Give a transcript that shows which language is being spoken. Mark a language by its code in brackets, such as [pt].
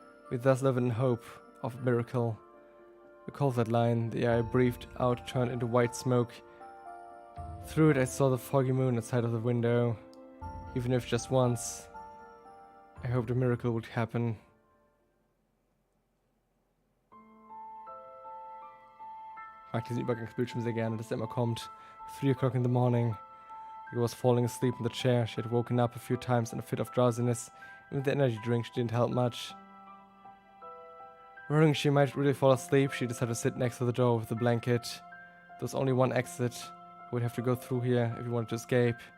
[en] We thus live in hope of a miracle. Recall that line. The air I breathed out turned into white smoke. Through it I saw the foggy moon outside of the window. Even if just once. I hoped a miracle would happen. [de] Ich mag diesen Übergangsbildschirm sehr gerne, dass er immer kommt. [en] 3 o'clock in the morning. He was falling asleep in the chair. She had woken up a few times in a fit of drowsiness. Even the energy drink didn't help much. Worrying she might really fall asleep, she decided to sit next to the door with the blanket. There was only one exit. He would have to go through here if he wanted to escape.